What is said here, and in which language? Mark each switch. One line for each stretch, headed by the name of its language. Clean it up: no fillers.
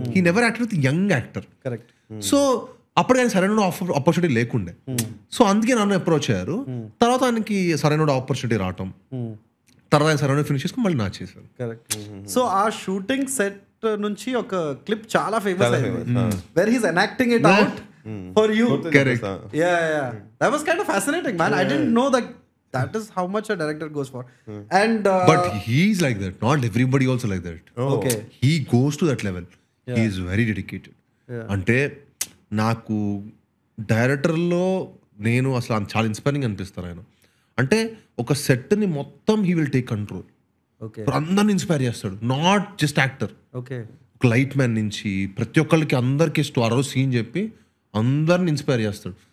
English: He never acted with young actor.
Telugu: So అప్పటికైనా సరైన opportunity లేకుండే. So అందుకే నన్ను అప్రోచ్ అయ్యారు. తర్వాత ఆయనకి సరైన ఆపర్చునిటీ రావటం, తర్వాత ఆయన సరైన ఫినిష్ చేసుకుని మళ్ళీ నా చేశారు. సో ఆ షూటింగ్ సెట్ నుంచి ఒక క్లిప్ చాలా ఫేమస్ అయింది,
English: Where he's enacting it out for you. Correct. That was kind of fascinating, man. I didn't know that is how much a director goes for. And but he's like that. Not everybody also like that. Okay. He goes to that level. He is very dedicated.
Telugu: అంటే నాకు డైరెక్టర్లో నేను అసలు చాలా inspiring అనిపిస్తారు ఆయన. అంటే ఒక సెట్ని మొత్తం
English: He will take control.
Telugu: అందరిని ఇన్స్పైర్ చేస్తాడు,
English: Not just actor.
Telugu: ఒక లైట్ మ్యాన్ నుంచి ప్రతి ఒక్కరికి అందరికి ఆ రోజు సీన్ చెప్పి అందరిని ఇన్స్పైర్ చేస్తాడు.